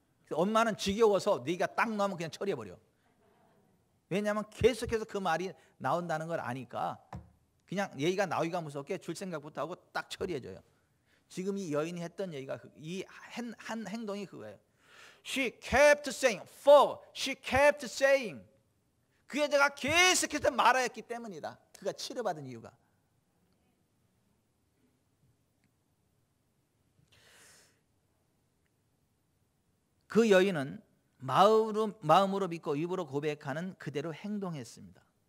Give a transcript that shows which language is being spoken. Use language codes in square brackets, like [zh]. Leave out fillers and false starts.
[ko] 엄마는 지겨워서 네가 딱 나오면 그냥 처리해버려. 왜냐하면 계속해서 그 말이 나온다는 걸 아니까 그냥 얘기가 나오기가 무섭게 줄 생각부터 하고 딱 처리해줘요. 지금 이 여인이 했던 얘기가 이 한 행동이 그거예요. [en] She kept saying, for she kept saying. [ko] 그 여자가 계속해서 말하였기 때문이다. 그가 치료받은 이유가. 그 여인은 마음으로 믿고 입으로 고백하는 그대로 행동했습니다.